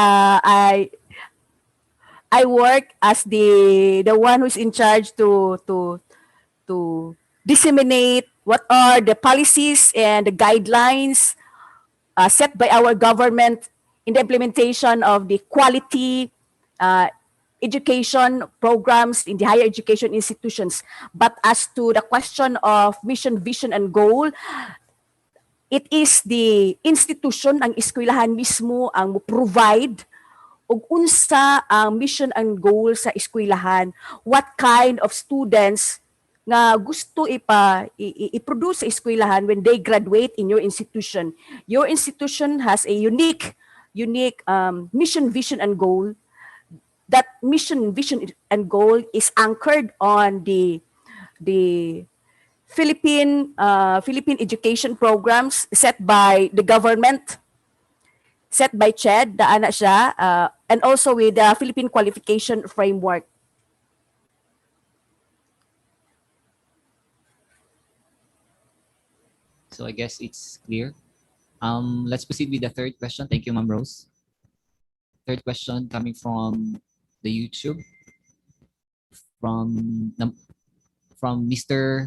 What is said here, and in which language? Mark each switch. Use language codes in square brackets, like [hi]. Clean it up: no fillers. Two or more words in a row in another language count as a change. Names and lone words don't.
[en] I work as the one who's in charge to disseminate what are the policies and the guidelines set by our government in the implementation of the quality education programs in the higher education institutions. But as to the question of mission, vision, and goal, it is the institution, [ceb] ang eskwelahan mismo ang provide ug unsa ang [en] mission and goal [ceb] sa eskwelahan, [en] what kind of students [ceb] nga gusto i-produce sa eskwelahan [en] when they graduate in your institution. Your institution has a unique mission, vision, and goal. That mission, vision, and goal is anchored on the Philippine education programs set by the government, set by CHED, [ceb] daan na siya, [en] and also with the Philippine Qualification Framework. so I guess it's clear. Let's proceed with the third question. Thank you, Ma'am Rose. Third question coming from the YouTube from Mr.